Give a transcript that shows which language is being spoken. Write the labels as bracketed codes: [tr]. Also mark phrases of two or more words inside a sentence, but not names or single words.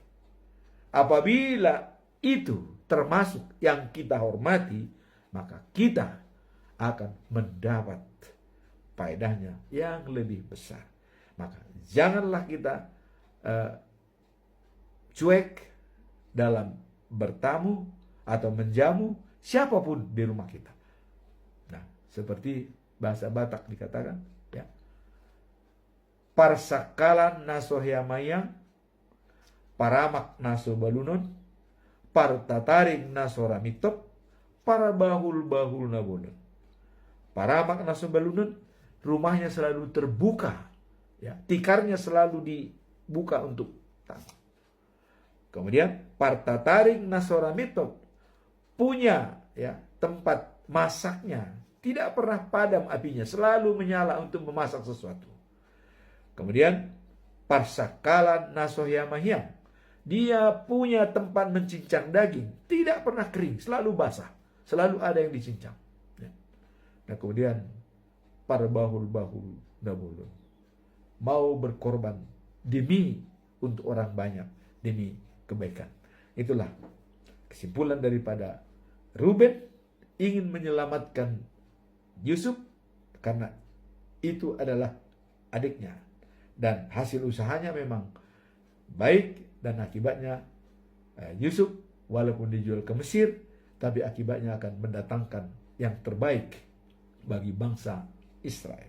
[id] Apabila itu termasuk yang kita hormati, maka kita akan mendapat faedahnya yang lebih besar. Maka janganlah kita cuek dalam bertamu atau menjamu siapapun di rumah kita. Nah, seperti bahasa Batak dikatakan, ya, [bbc] parsakalan nasohiamayang, paramak naso balunon, partataring naso ramitop, para bahul nabulun. Paramak naso balunon, [id] rumahnya selalu terbuka, ya, tikarnya selalu dibuka untuk tamu. Kemudian [bbc] partataring nasoramitop, [id] punya, ya, tempat masaknya, tidak pernah padam apinya, selalu menyala untuk memasak sesuatu. Kemudian [bbc] parsakalan nasohyamahyam, [id] dia punya tempat mencincang daging, tidak pernah kering, selalu basah, selalu ada yang dicincang. Ya. Nah, kemudian [bbc] bahul nabulun, [id] mau berkorban demi untuk orang banyak, demi kebaikan. Itulah kesimpulan daripada Ruben ingin menyelamatkan Yusuf karena itu adalah adiknya, dan hasil usahanya memang baik, dan akibatnya Yusuf walaupun dijual ke Mesir, tapi akibatnya akan mendatangkan yang terbaik bagi bangsa Israel.